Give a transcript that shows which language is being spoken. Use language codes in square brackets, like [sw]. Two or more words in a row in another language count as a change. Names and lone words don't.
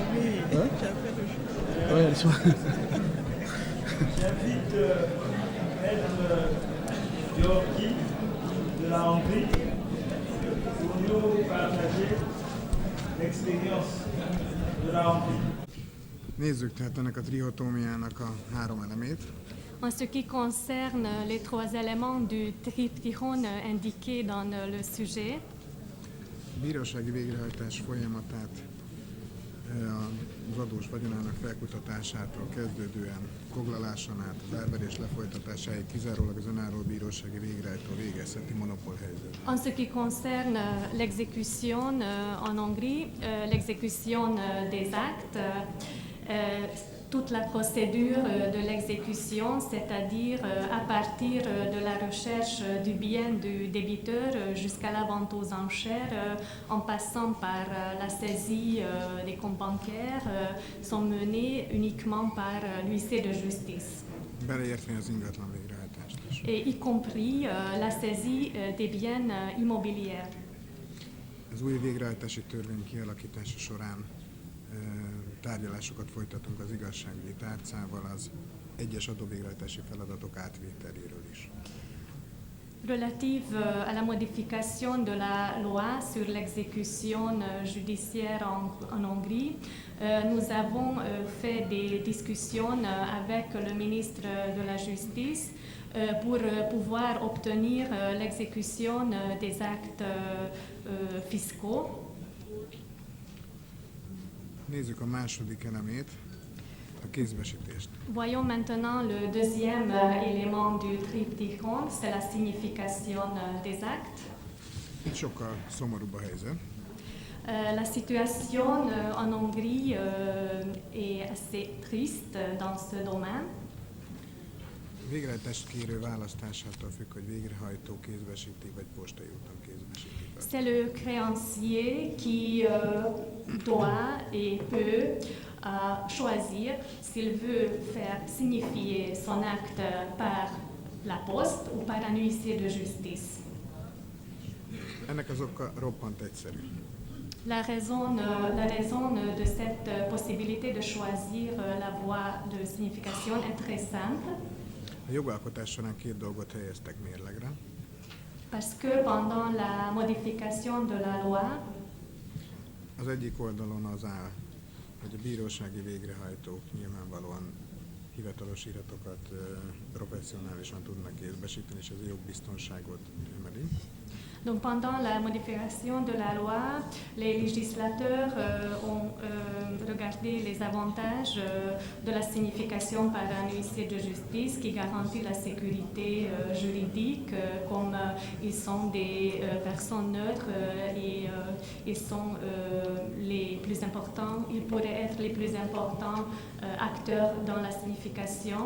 [fr] J'invite Maître Georgi de la Hongrie pour nous partager l'expérience de la Hongrie. [hu] Nézzük tehát ennek a trihotómiának a három elemét. [fr] En ce qui concerne les trois éléments du triptychon indiqués dans le sujet, [hu] A bírósági végrehajtás folyamatát az adós vagyonának felkutatásától kezdődően foglaláson át az elverés lefolytatásáig kizárólag az önálló bírósági végrehajtó végezheti monopólhelyzet. [fr] en ce qui concerne l'exécution en Hongrie, l'exécution des actes, toute la procédure de l'exécution, c'est-à-dire à partir de la recherche du bien du débiteur jusqu'à la vente aux enchères, en passant par la saisie des comptes bancaires, sont menées uniquement par l'huissier de justice, [hu] Beleértve az ingatlan végrehajtást is. [fr] et y compris la saisie des biens immobiliers. [hu] Az új végrehajtási törvény kialakítása során tárgyalásokat folytatunk az igazságügyi tárcával az egyes adóvégrehajtási feladatok átvételéről is. [fr] Relative à la modification de la loi sur l'exécution judiciaire en Hongrie, nous avons fait des discussions avec le ministre de la Justice pour pouvoir obtenir l'exécution des actes fiscaux. [hu] Nézzük a második elemét, a kézbesítést. [fr] Voyons maintenant le deuxième élément du triptychon, c'est la signification des actes. [hu] Itt sokkal szomorúbb a helyzet. [fr] La situation en Hongrie est assez triste dans ce domaine. [hu] Végrehajtást kérő választásától függ, hogy végrehajtó kézbesíti, vagy postai úton kézbesíti. [fr] C'est le créancier qui doit et peut choisir s'il veut faire signifier son acte par la poste ou par un huissier de justice. [hu] Ennek az oka roppant egyszerű. [fr] La raison de cette possibilité de choisir la voie de signification est très simple. [hu] A jogalkotás során két dolgot helyeztek mérlegre. [fr] Parce que pendant la modification de la loi, [hu] Az egyik oldalon az áll, hogy a bírósági végrehajtók nyilvánvalóan hivatalos iratokat professzionálisan tudnak kézbesíteni, és ez a jogbiztonságot emeli. [fr] donc pendant la modification de la loi, les législateurs ont regardé les avantages de la signification par un huissier de justice qui garantit la sécurité juridique, comme ils sont des personnes neutres et ils sont les plus importants, ils pourraient être les plus importants acteurs dans la signification.